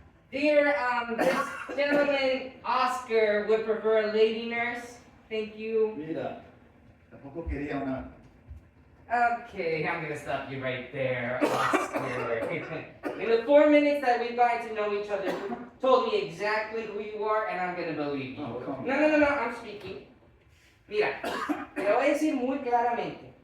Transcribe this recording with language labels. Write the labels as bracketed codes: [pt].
[en] Dear, this gentleman, Oscar, would prefer a lady nurse. Thank you. [es] Mira, tampoco quería una. [en] Okay, I'm gonna stop you right there, Oscar. In the 4 minutes that we've gotten to know each other, you told me exactly who you are, and I'm gonna believe you. Oh, come on. No, I'm speaking. [es] Mira, te lo voy a decir muy claramente.